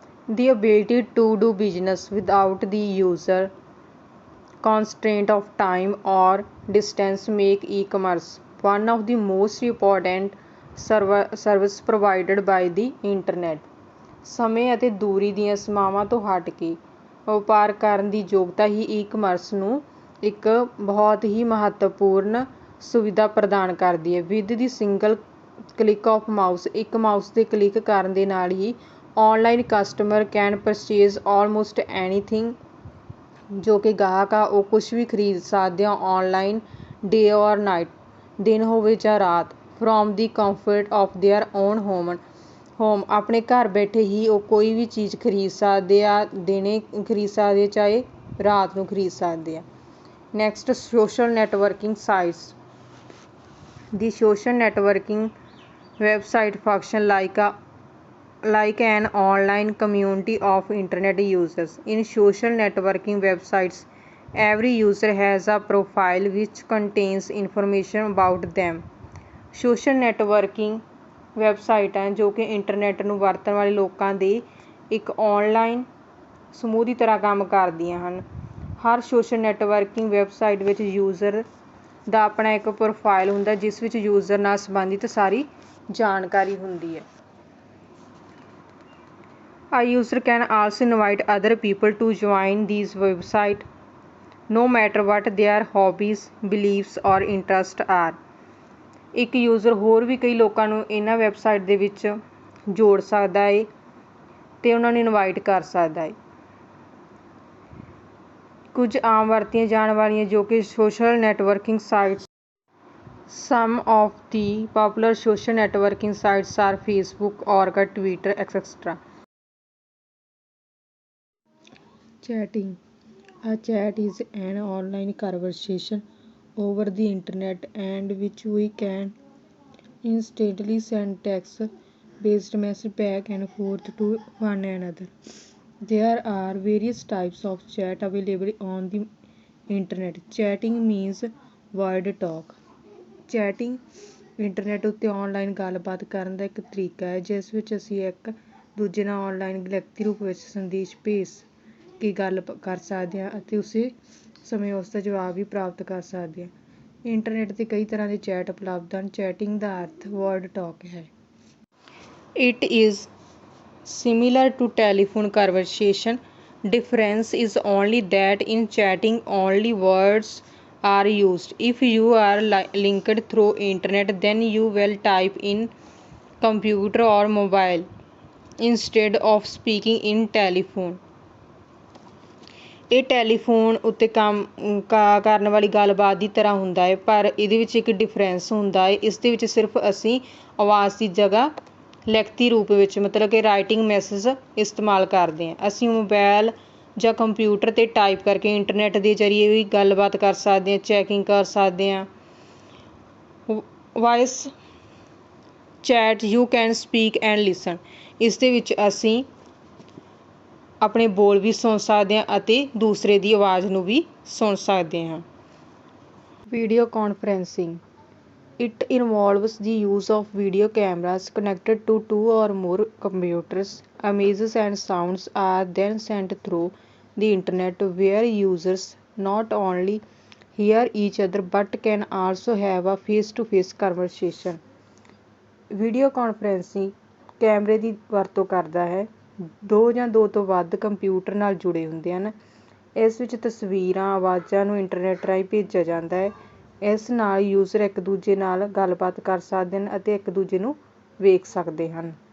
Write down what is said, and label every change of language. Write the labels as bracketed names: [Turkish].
[English] The ability to do business without the user constraint of time or distance make e-commerce one of the most important service provided by the internet. [Punjabi] ਸਮੇਂ ਅਤੇ ਦੂਰੀ ਦੀਆਂ ਸੀਮਾਵਾਂ ਤੋਂ ਹਟ ਕੇ ਵਪਾਰ ਕਰਨ ਦੀ ਯੋਗਤਾ ਹੀ ਈ-ਕਮਰਸ ਨੂੰ ਇੱਕ ਬਹੁਤ ਹੀ ਮਹੱਤਵਪੂਰਨ ਸੁਵਿਧਾ ਪ੍ਰਦਾਨ ਕਰਦੀ ਹੈ। [English] with the single click of mouse, [Punjabi] ਇੱਕ ਮਾਊਸ ਦੇ ਕਲਿੱਕ ਕਰਨ ਦੇ ਨਾਲ ਹੀ [English] Online customer can purchase almost anything. [Punjabi] ਜੋ ਕਿ ਗਾਹਕ ਆ ਉਹ ਕੁਛ ਵੀ ਖਰੀਦ ਸਕਦੇ ਆ ਔਨਲਾਈਨ, [English] day or night, [Punjabi] ਦਿਨ ਹੋਵੇ ਜਾਂ ਰਾਤ, [English] From the comfort of their own home. [Punjabi] ਆਪਣੇ ਘਰ ਬੈਠੇ ਹੀ ਉਹ ਕੋਈ ਵੀ ਚੀਜ਼ ਖਰੀਦ ਸਕਦੇ ਆ, ਦਿਨੇ ਖਰੀਦ ਸਕਦੇ ਚਾਹੇ ਰਾਤ ਨੂੰ ਖਰੀਦ ਸਕਦੇ ਆ। [English] Next, social networking sites. The social networking website function like an online community of internet users. In social networking websites, every user has a profile which contains information about them. [Punjabi] Social networking ਵੈਬਸਾਈਟਾਂ ਜੋ ਕਿ internet ਨੂੰ ਵਰਤਣ ਵਾਲੇ ਲੋਕਾਂ ਦੇ ਇੱਕ online ਸਮੂਹ ਦੀ ਤਰ੍ਹਾਂ ਕੰਮ ਕਰਦੀਆਂ ਹਨ। ਹਰ ਸੋਸ਼ਲ ਨੈਟਵਰਕਿੰਗ ਵੈਬਸਾਈਟ ਵਿੱਚ ਯੂਜ਼ਰ ਦਾ ਆਪਣਾ ਇੱਕ ਪ੍ਰੋਫਾਈਲ ਹੁੰਦਾ ਜਿਸ ਵਿੱਚ ਯੂਜ਼ਰ ਨਾਲ ਸੰਬੰਧਿਤ ਸਾਰੀ ਜਾਣਕਾਰੀ ਹੁੰਦੀ ਹੈ। [English] A user can also invite other people to join these websites, no matter what their hobbies, beliefs or interests are. [Punjabi] ਇੱਕ ਯੂਜ਼ਰ ਹੋਰ ਵੀ ਕਈ ਲੋਕਾਂ ਨੂੰ ਇਹਨਾਂ ਵੈਬਸਾਈਟ ਦੇ ਵਿੱਚ ਜੋੜ ਸਕਦਾ ਹੈ ਅਤੇ ਉਹਨਾਂ ਨੂੰ ਇਨਵਾਈਟ ਕਰ ਸਕਦਾ ਹੈ। ਕੁਝ ਆਮ ਵਰਤੀਆਂ ਜਾਣ ਵਾਲੀਆਂ ਜੋ ਕਿ social networking sites. [English] Some of the popular social networking sites are Facebook, Orkut, Twitter, etc. Chatting. A chat is an online conversation over the internet and which we can instantly send text-based messages back and forth to one another. There are various types of chat available on the internet. Chatting means word talk. [Punjabi] Chatting internet ਉੱਤੇ online ਗੱਲਬਾਤ ਕਰਨ ਦਾ ਇੱਕ ਤਰੀਕਾ ਹੈ ਜਿਸ ਵਿੱਚ ਅਸੀਂ ਇੱਕ ਦੂਜੇ ਨਾਲ ਔਨਲਾਈਨ ਲਿਖਤੀ ਰੂਪ ਵਿੱਚ ਸੰਦੇਸ਼ ਭੇਜ ਕੇ ਗੱਲ ਕਰ ਸਕਦੇ ਹਾਂ ਅਤੇ ਉਸੇ ਸਮੇਂ ਉਸ ਦਾ ਜਵਾਬ ਵੀ ਪ੍ਰਾਪਤ ਕਰ ਸਕਦੇ ਹਾਂ। ਇੰਟਰਨੈੱਟ 'ਤੇ ਕਈ ਤਰ੍ਹਾਂ ਦੇ ਚੈਟ ਉਪਲਬਧ ਹਨ। ਚੈਟਿੰਗ ਦਾ ਅਰਥ ਵਰਡ ਟਾਕ ਹੈ। [English] It is similar to telephone conversation difference is only that in chatting only words are used. If you are linked through internet, then you will type in computer or mobile instead of speaking in telephone. [Punjabi] ਇਹ telephone ਉੱਤੇ ਕੰਮ ਕਰਨ ਵਾਲੀ ਗੱਲਬਾਤ ਦੀ ਤਰ੍ਹਾਂ ਹੁੰਦਾ ਹੈ, ਪਰ ਇਹਦੇ ਵਿੱਚ ਇੱਕ ਡਿਫਰੈਂਸ ਹੁੰਦਾ ਹੈ। ਇਸ ਦੇ ਵਿੱਚ ਸਿਰਫ ਅਸੀਂ ਆਵਾਜ਼ ਦੀ ਜਗ੍ਹਾ ਲਿਖਤੀ ਰੂਪ ਵਿੱਚ ਮਤਲਬ ਕਿ ਰਾਈਟਿੰਗ ਮੈਸੇਜ ਇਸਤੇਮਾਲ ਕਰਦੇ ਹਾਂ। ਅਸੀਂ ਮੋਬਾਇਲ ਜਾਂ ਕੰਪਿਊਟਰ 'ਤੇ ਟਾਈਪ ਕਰਕੇ ਇੰਟਰਨੈਟ ਦੇ ਜ਼ਰੀਏ ਵੀ ਗੱਲਬਾਤ ਕਰ ਸਕਦੇ ਹਾਂ, ਚੈਕਿੰਗ ਕਰ ਸਕਦੇ ਹਾਂ। [English] voice chat you can speak and listen, [Punjabi] ਇਸ ਦੇ ਵਿੱਚ ਅਸੀਂ ਆਪਣੇ ਬੋਲ ਵੀ ਸੁਣ ਸਕਦੇ ਹਾਂ ਅਤੇ ਦੂਸਰੇ ਦੀ ਆਵਾਜ਼ ਨੂੰ ਵੀ ਸੁਣ ਸਕਦੇ ਹਾਂ। [English] Video conferencing, it involves the use of video cameras connected to two or more computers. Images and sounds are then sent through the internet, where users not only hear each other but can also have a face-to-face conversation. [Punjabi] Video conferencing ਕੈਮਰੇ ਦੀ ਵਰਤੋਂ ਕਰਦਾ ਹੈ। ਦੋ ਜਾਂ ਦੋ ਤੋਂ ਵੱਧ computer ਨਾਲ ਜੁੜੇ ਹੁੰਦੇ ਹਨ। ਇਸ ਵਿੱਚ ਤਸਵੀਰਾਂ, ਆਵਾਜ਼ਾਂ ਨੂੰ ਇੰਟਰਨੈਟ ਰਾਹੀਂ ਭੇਜਿਆ ਜਾਂਦਾ ਹੈ। ਇਸ ਨਾਲ ਯੂਜ਼ਰ ਇੱਕ ਦੂਜੇ ਨਾਲ ਗੱਲਬਾਤ ਕਰ ਸਕਦੇ ਹਨ ਅਤੇ ਇੱਕ ਦੂਜੇ ਨੂੰ ਵੇਖ ਸਕਦੇ ਹਨ।